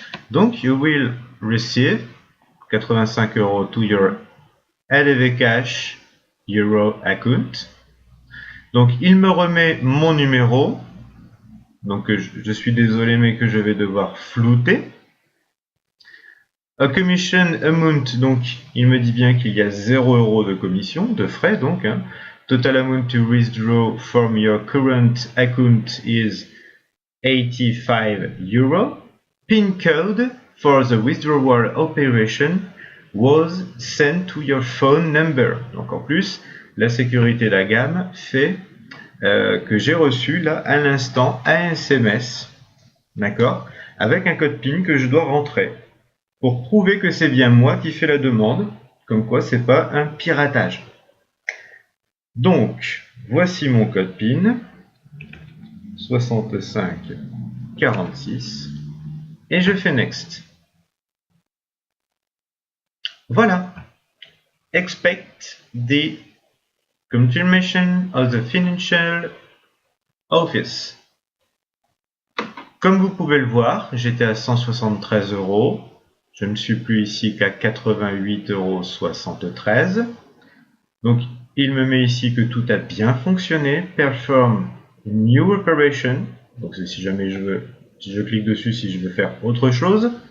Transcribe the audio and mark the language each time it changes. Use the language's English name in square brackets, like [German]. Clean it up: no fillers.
[English] Donc, you will receive 85 € to your LV Cash Euro account. [French] Donc, il me remet mon numéro. Donc, je suis désolé, mais que je vais devoir flouter. [English] A commission amount, [French] donc, il me dit bien qu'il y a 0 € de commission, de frais, donc. Hein. [English] Total amount to withdraw from your current account is 85 €. PIN code for the withdrawal operation was sent to your phone number. [French] Donc en plus, la sécurité de la gamme fait que j'ai reçu là à l'instant un SMS, d'accord, avec un code PIN que je dois rentrer pour prouver que c'est bien moi qui fais la demande, comme quoi c'est pas un piratage. Donc voici mon code PIN 6546 et je fais next. Voilà. [English] Expect the confirmation of the financial office. [French] Comme vous pouvez le voir, j'étais à 173 €. Je ne suis plus ici qu'à 88,73 €. Donc, il me met ici que tout a bien fonctionné. [English] Perform new operation. [French] Donc, si jamais si je clique dessus, si je veux faire autre chose.